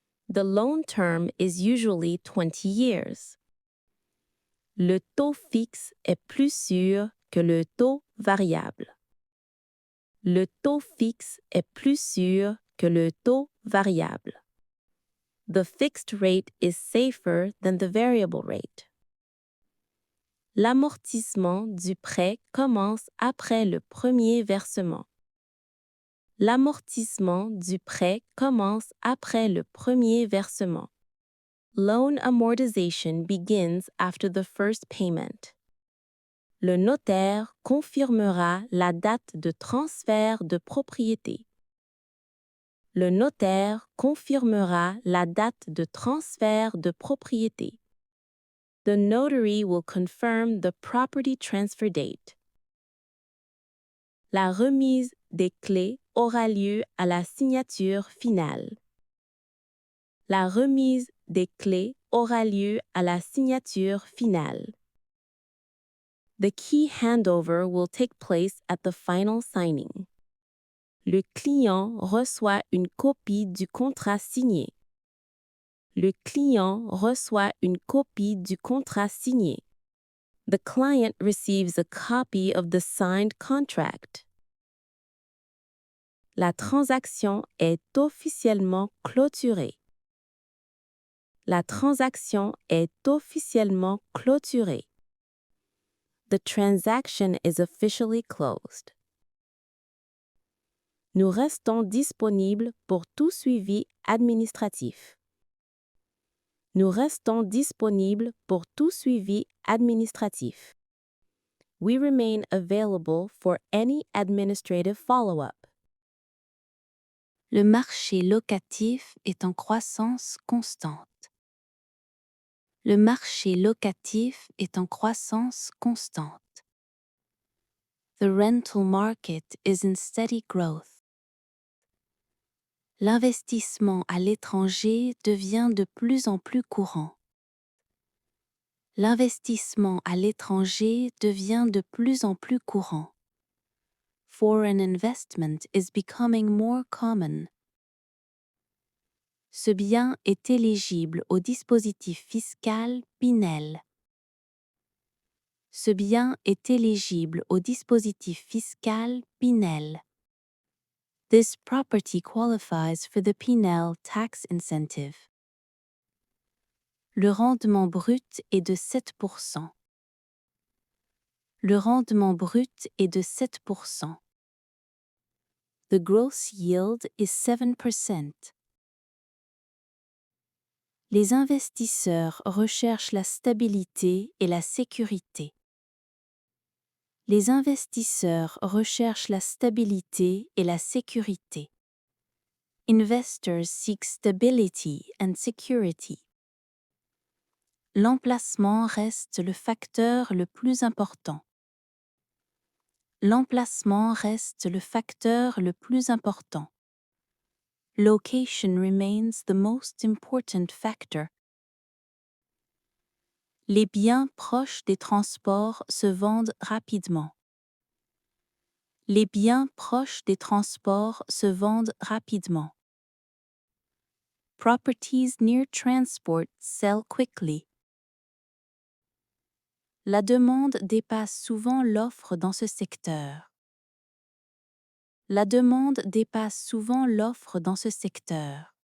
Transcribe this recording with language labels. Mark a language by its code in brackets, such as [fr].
[en] The loan term is usually 20 years. [fr] Le taux fixe est plus sûr que le taux variable. Le taux fixe est plus sûr que le taux variable. [en] The fixed rate is safer than the variable rate. [fr] L'amortissement du prêt commence après le premier versement. L'amortissement du prêt commence après le premier versement. [en] Loan amortization begins after the first payment. [fr] Le notaire confirmera la date de transfert de propriété. Le notaire confirmera la date de transfert de propriété. [en] The notary will confirm the property transfer date. [fr] La remise des clés aura lieu à la signature finale. La remise des clés aura lieu à la signature finale. [en] The key handover will take place at the final signing. [fr] Le client reçoit une copie du contrat signé. Le client reçoit une copie du contrat signé. [en] The client receives a copy of the signed contract. [fr] La transaction est officiellement clôturée. La transaction est officiellement clôturée. [en] The transaction is officially closed. [fr] Nous restons disponibles pour tout suivi administratif. Nous restons disponibles pour tout suivi administratif. [en] We remain available for any administrative follow-up. [fr] Le marché locatif est en croissance constante. Le marché locatif est en croissance constante. [en] The rental market is in steady growth. [fr] L'investissement à l'étranger devient de plus en plus courant. L'investissement à l'étranger devient de plus en plus courant. [en] Foreign investment is becoming more common. [fr] Ce bien est éligible au dispositif fiscal Pinel. Ce bien est éligible au dispositif fiscal Pinel. [en] This property qualifies for the Pinel tax incentive. [fr] Le rendement brut est de 7%. Le rendement brut est de 7%. [en] The gross yield is 7%. [fr] Les investisseurs recherchent la stabilité et la sécurité. Les investisseurs recherchent la stabilité et la sécurité. [en] Investors seek stability and security. [fr] L'emplacement reste le facteur le plus important. L'emplacement reste le facteur le plus important. [en] Location remains the most important factor. [fr] Les biens proches des transports se vendent rapidement. Les biens proches des transports se vendent rapidement. [en] Properties near transport sell quickly. [fr] La demande dépasse souvent l'offre dans ce secteur. La demande dépasse souvent l'offre dans ce secteur.